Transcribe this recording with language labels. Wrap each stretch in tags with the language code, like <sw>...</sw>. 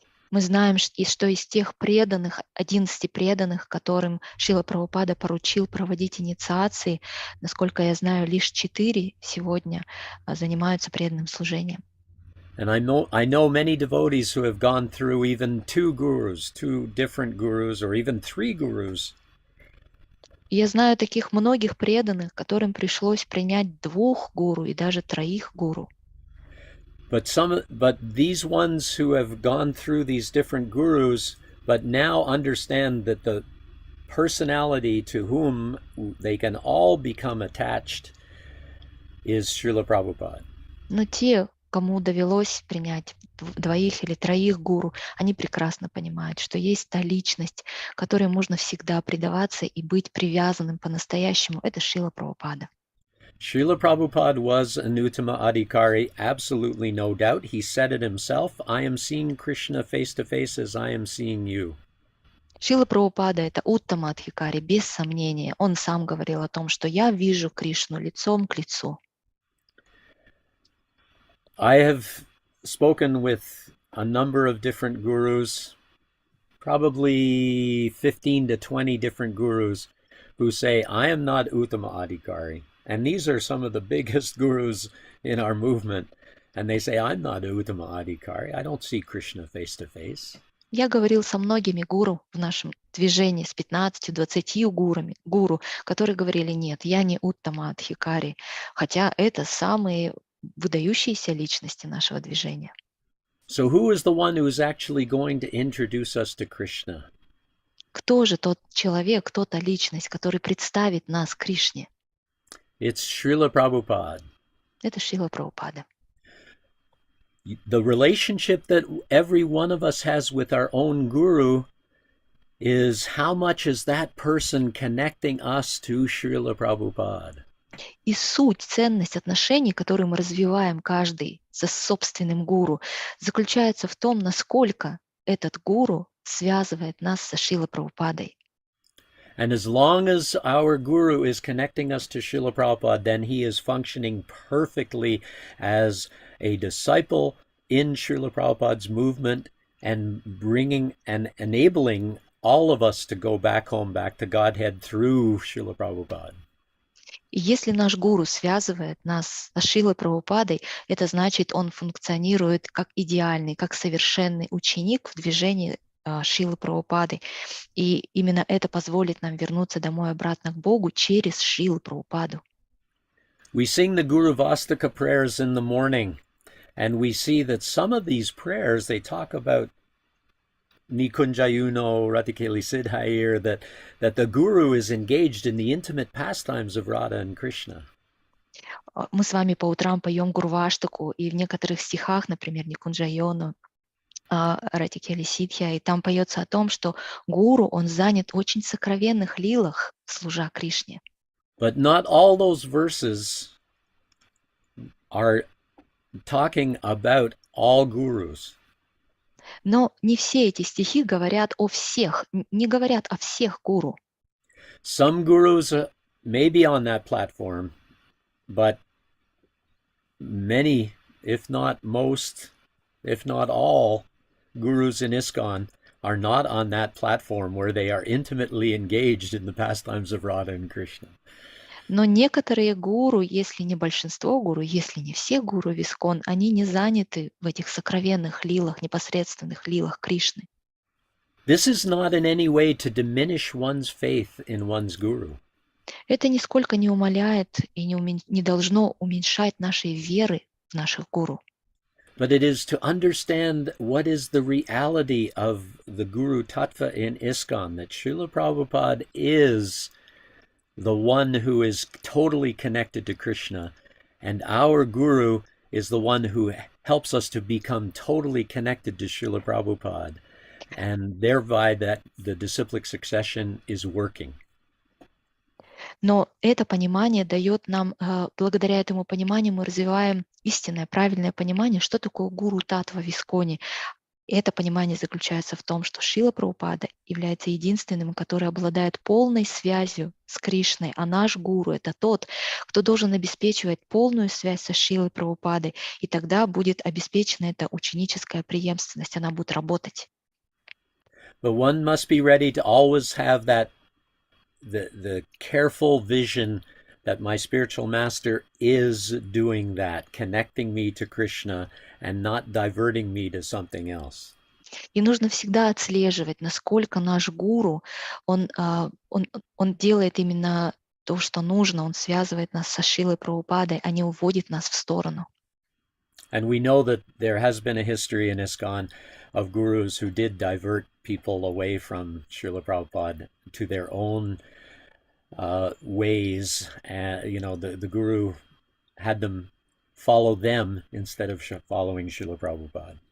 <ru>Мы знаем, что из тех преданных, 11 преданных, которым Шрила Прабхупада поручил проводить инициации, насколько я знаю, лишь 4 сегодня занимаются преданным служением.</ru> <en>And I know many devotees who have gone through even 2 gurus, 2 different gurus, or even 3 gurus.</en> <ru>И я знаю таких многих преданных, которым пришлось принять 2 гуру и даже 3 гуру.</ru> <en>But these ones who have gone through these different gurus, but now understand that the personality to whom they can all become attached is Srila Prabhupada.</en> <ru>Но те, кому довелось принять 2 или 3 гуру, они прекрасно понимают, что есть та личность, которой можно всегда предаваться и быть привязанным по-настоящему. Это Шрила Прабхупада.</ru> <en>Srila Prabhupada was an Uttama Adhikari, absolutely no doubt. He said it himself, I am seeing Krishna face to face as I am seeing you.</en> <ru>Шрила Прабхупада — это Уттама Адхикари, без сомнения. Он сам говорил о том, что я вижу Кришну лицом к лицу.</ru> <en>I have spoken with a number of different gurus, probably 15 to 20 different gurus who say, I am not Uttama Adhikari. And these are some of the biggest gurus in our movement. And they say, I'm not Uttama Adhikari. I don't see Krishna face to face.</en> <ru>Я говорил со многими гуру в нашем движении, с 15-20 гуру, которые говорили, нет, я не Уттама Адхикари, хотя это самые выдающиеся личности нашего движения.</ru> <en>So who is the one who is actually going to introduce us to Krishna?</en> <ru>Кто же тот человек, кто та личность, который представит нас Кришне?</ru> <en>It's Srila Prabhupada.</en> <ru>Это Шрила Прабхупада.</ru> <en>The relationship that every one of us has with our own guru is how much is that person connecting us to Srila Prabhupada.</en> <ru>И суть, ценность отношений, которые мы развиваем каждый со собственным гуру, заключается в том, насколько этот гуру связывает нас со Шрилой Прабхупадой.</ru> <en>And as long as our guru is connecting us to Srila Prabhupada, then he is functioning perfectly as a disciple in Srila Prabhupada's movement and bringing and enabling all of us to go back home, back to Godhead through Srila Prabhupada.</en> <ru>И если наш гуру связывает нас с Шрилой Прабхупадой, это значит, он функционирует как идеальный, как совершенный ученик в движении Шрилы Прабхупады. И именно это позволит нам вернуться домой обратно к Богу через Шрилу Прабхупаду.</ru> <en>We sing the Guru Vastaka prayers in the morning, and we see that some of these prayers, they talk about Nikunjayuno, Ratikeli Siddhair, that the Guru is engaged in the intimate pastimes of Radha and Krishna.</en> <ru>Мы с вами по утрам поем Гурваштаку, и в некоторых стихах, например, Никунджайону, Ратикели Сидхя, и там поется о том, что гуру, он занят в очень сокровенных лилах, служа Кришне.</ru> <en>But not all those verses are talking about all gurus.</en> <ru>Но не все эти стихи говорят о всех, не говорят о всех гуру.</ru> <en>Some gurus may be on that platform, but many, if not most, if not all, gurus in ISKCON are not on that platform where they are intimately engaged in the pastimes of Radha and Krishna.</en> <ru>Но некоторые гуру, если не большинство гуру, если не все гуру в ИСККОН, они не заняты в этих сокровенных лилах, непосредственных лилах Кришны.</ru> <en>This is not in any way to diminish one's faith in one's guru.</en> <ru>Это нисколько не умаляет и не должно уменьшать нашей веры в наших гуру.</ru> <en>But it is to understand what is the reality of the Guru Tattva in ISKCON, that Srila Prabhupada is the one who is totally connected to Krishna, and our Guru is the one who helps us to become totally connected to Srila Prabhupada, and thereby that the disciplic succession is working.</en> <ru>Но это понимание дает нам, благодаря этому пониманию мы развиваем истинное, правильное понимание, что такое гуру Таттва в ИСККОНе. И это понимание заключается в том, что Шрила Прабхупада является единственным, который обладает полной связью с Кришной, а наш гуру — это тот, кто должен обеспечивать полную связь со Шрилой Прабхупадой, и тогда будет обеспечена эта ученическая преемственность, она будет работать.</ru> <en>But one must be ready to always have that the careful vision that my spiritual master is doing that, connecting me to Krishna and not diverting me to something else.</en> <ru>И нужно всегда отслеживать, насколько наш гуру, он делает именно то, что нужно, он связывает нас со Шрилой Прабхупадой, а не уводит нас в сторону.</ru> <en>And we know that there has been a history in ISKCON of gurus who did divert people away from Srila Prabhupada to their own ways. The guru had them follow them instead of following Srila Prabhupada.</en>